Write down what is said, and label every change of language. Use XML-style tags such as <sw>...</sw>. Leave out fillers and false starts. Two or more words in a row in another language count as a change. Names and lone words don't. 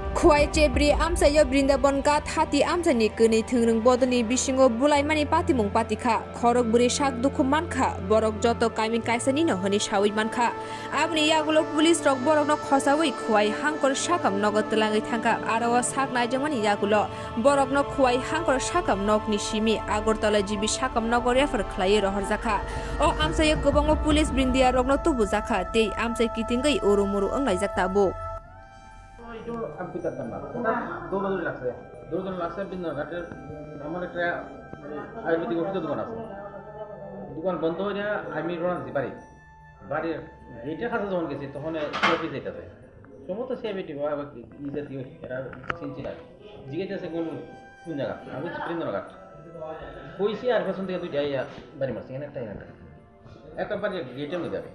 <trp>Kuai cebri amsa yo Brindaban ka thati amsa ni kini thungrung bodoni bisingo bulai mani pati mung patika khorok buri sak dukhu mankha borok joto kaimi kaisani no honi sawi mankha abni yagulo police rok borok no khosawi khuai hangkor sakam nogot telangai thangka aro sak naijamani yagulo borok no khuai hangkor sakam nok ni simi agortala jibi sakam nogor refer khlai rohor jakha o amsa yo gobango police brindia rok no tubu jakha tei amsa kitingai urumuru anglai jakta bo</trp> <bn>itu আমি করতাম না ওটা দৌড়াদৌড়ি লাগছে বিভিন্ন ঘাটের আমার একটা আয়ুর্বেদিক ওষুধের দোকান আছে দোকান বন্ধ হয়ে যায় আমি রওনা দিতে পারি বাড়ির গেটের কাছে যখন গেছি তখন সিআইপি যেতেছে সমস্ত সিআইপি ই জাতীয় এরা চিনছি না জিজ্ঞেস কোন কোন জায়গা আমি বৃন্দাবনঘাট কইছি আর পেছন থেকে দুইটা ইয়া বাড়ি মারছি একটা বাড়ির গেটের মধ্যে যাবে</bn>